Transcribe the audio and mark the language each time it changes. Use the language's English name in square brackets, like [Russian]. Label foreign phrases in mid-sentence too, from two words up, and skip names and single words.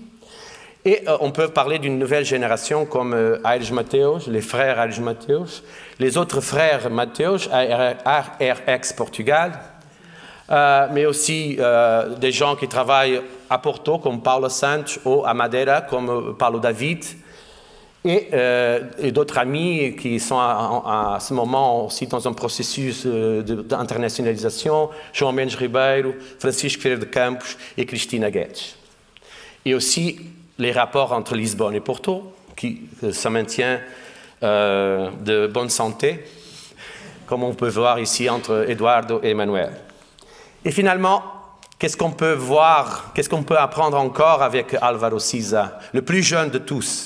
[French] Et on peut parler d'une nouvelle génération comme Aires Mateus, les frères Aires Mateus, les autres frères Mateus, ARX Portugal, mais aussi des gens qui travaillent à Porto comme Paulo Santos ou à Madeira comme Paulo David. et d'autres amis qui sont à ce moment aussi dans un processus d'internationalisation, João Mendes Ribeiro, Francisco Ferreira de Campos et Cristina Guedes. Et aussi les rapports entre Lisbonne et Porto, qui se maintient de bonne santé, comme on peut voir ici entre Eduardo et Emmanuel. Et finalement, qu'est-ce qu'on peut voir, qu'est-ce qu'on peut apprendre encore avec Álvaro Siza, le plus jeune de tous?